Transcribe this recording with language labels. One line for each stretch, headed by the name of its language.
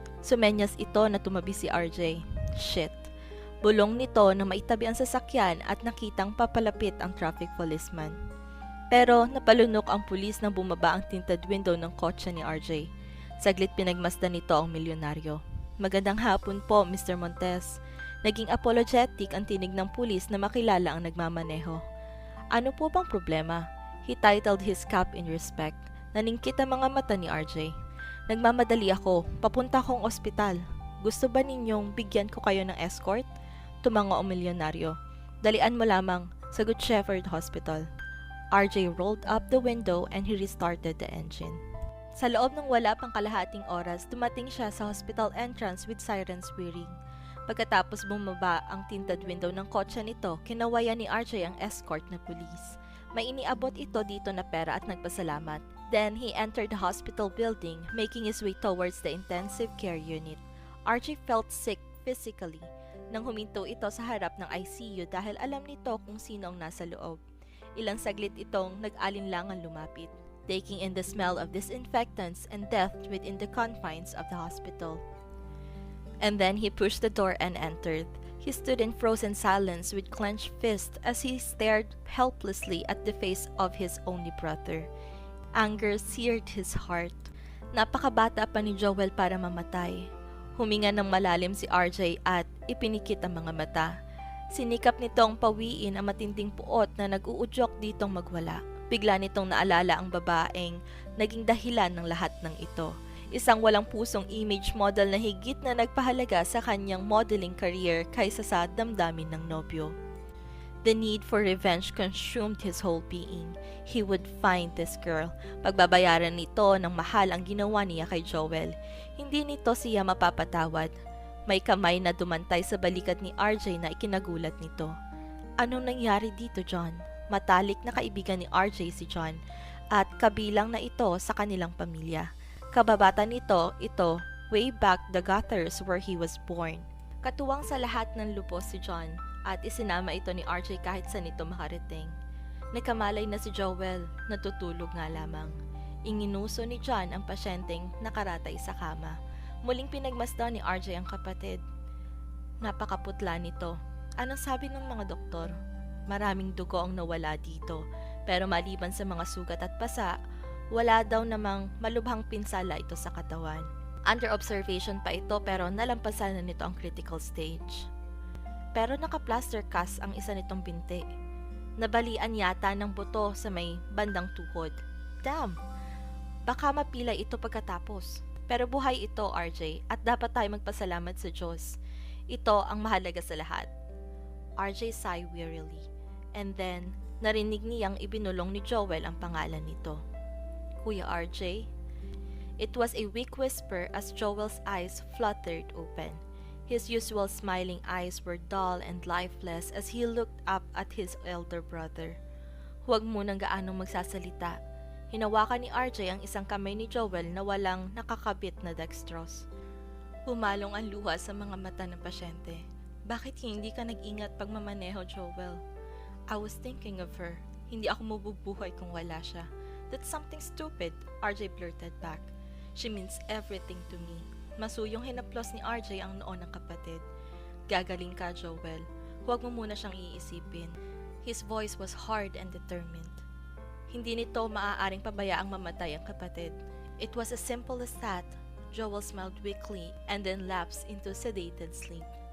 Filipino: Sumenyas ito na tumabi si RJ. Shit. Bulong nito na maitabi ang sasakyan at nakitang papalapit ang traffic policeman. Pero napalunok ang pulis nang bumaba ang tinted window ng kotse ni RJ. Saglit pinagmasdan nito ang milyonaryo. Magandang hapon po, Mr. Montes. Naging apologetic ang tinig ng pulis na makilala ang nagmamaneho. Ano po bang problema?
English: He titled his cap in respect.
Filipino: Naningkit ang mga mata ni RJ. Nagmamadali ako. Papunta akong ospital. Gusto ba ninyong bigyan ko kayo ng escort? Tumango ang milyonaryo. Dalian mo lamang sa Good Shepherd Hospital.
English: RJ rolled up the window and he restarted the engine.
Filipino: Sa loob ng wala pang kalahating oras, dumating siya sa
English: hospital entrance with sirens whirring.
Filipino: Pagkatapos bumaba ang tinted window ng kotse nito, kinawayan ni RJ ang escort na pulis. May iniabot ito dito na pera at nagpasalamat.
English: Then, he entered the hospital building, making his way towards the intensive care unit. RJ felt sick physically
Filipino: nang huminto ito sa harap ng ICU dahil alam nito kung sino ang nasa loob. Ilang saglit itong nag-alinlangan lumapit,
English: taking in the smell of disinfectants and death within the confines of the hospital. And then he pushed the door and entered. He stood in frozen silence with clenched fists as he stared helplessly at the face of his only brother. Anger seared his heart.
Filipino: Napakabata pa ni Joel para mamatay. Huminga ng malalim si RJ at ipinikit ang mga mata. Sinikap nitong pawiin ang matinding puot na nag-uudyok ditong magwala. Bigla nitong naalala ang babaeng naging dahilan ng lahat ng ito. Isang walang pusong image model na higit na nagpahalaga sa kanyang modeling career kaysa sa damdamin ng nobyo.
English: The need for revenge consumed his whole being. He would find this girl.
Filipino: Pagbabayaran nito ng mahal ang ginawa niya kay Joel. Hindi nito siya mapapatawad. May kamay na dumantay sa balikat ni RJ na ikinagulat nito. Anong nangyari dito, John? Matalik na kaibigan ni RJ si John at kabilang na ito sa kanilang pamilya. Kababata nito, ito
English: way back the gutters where he was born.
Filipino: Katuwang sa lahat ng lupos si John at isinama ito ni RJ kahit saan ito makarating. Nagkamalay na si Joel, natutulog nga lamang. Inginuso ni John ang pasyenteng nakaratay sa kama. Muling pinagmasdan ni RJ ang kapatid. Napakaputla nito. Anong sabi ng mga doktor? Maraming dugo ang nawala dito, pero maliban sa mga sugat at pasa, wala daw namang malubhang pinsala ito sa katawan.
English: Under observation
Filipino: pa ito pero nalampasan na nito ang critical stage. Pero naka-plaster cast ang isa nitong binti. Nabalian yata ng buto sa may bandang tuhod. Damn! Baka mapilay ito pagkatapos. Pero buhay ito, RJ, at dapat tayo magpasalamat sa Diyos. Ito ang mahalaga sa lahat.
English: RJ sighed wearily.
Filipino: And then, narinig niyang ibinulong ni Joel ang pangalan nito. Kuya RJ?
English: It was a weak whisper as Joel's eyes fluttered open. His usual smiling eyes were dull and lifeless as he looked up at his elder brother.
Filipino: Huwag munang gaanong magsasalita. Hinawakan ni RJ ang isang kamay ni Joel na walang nakakabit na dextrose. Pumalong ang luha sa mga mata ng pasyente. Bakit hindi ka nag-ingat pag mamaneho, Joel?
English: I was thinking of her.
Filipino: Hindi ako mabubuhay kung wala siya.
English: That's something stupid, RJ blurted back. She means everything to me.
Filipino: Masuyong hinaplos ni RJ ang noo ng kapatid. Gagaling ka, Joel. Huwag mo muna siyang iisipin.
English: His voice was hard and determined.
Filipino: Hindi nito maaaring pabayaang mamatay ang kapatid.
English: It was as simple as that. Joel smiled weakly and then lapsed into sedated sleep.